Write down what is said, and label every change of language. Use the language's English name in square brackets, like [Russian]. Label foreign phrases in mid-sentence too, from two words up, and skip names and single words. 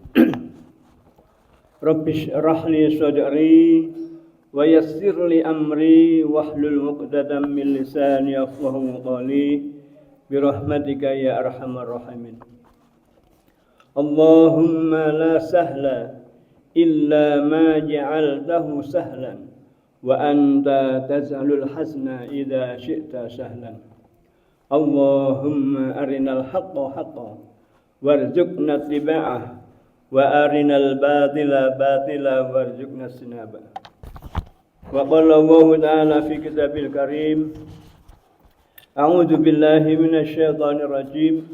[Arabic] رب اشرح لي صدري ويسر لي أمري واحلل عقدة من لساني يفقهوا قولي برحمتك يا أرحم الراحمين. اللهم لا سهل إلا ما جعلته سهلا وأنت تجعل الحزن إذا شئت سهلا. اللهم أرنا الحق حقا وارزقنا اتباعه وأرنا الباطل باطلا وارزقنا اجتنابه. وقال الله تعالى في كتابه الكريم، أعوذ بالله من الشيطان الرجيم.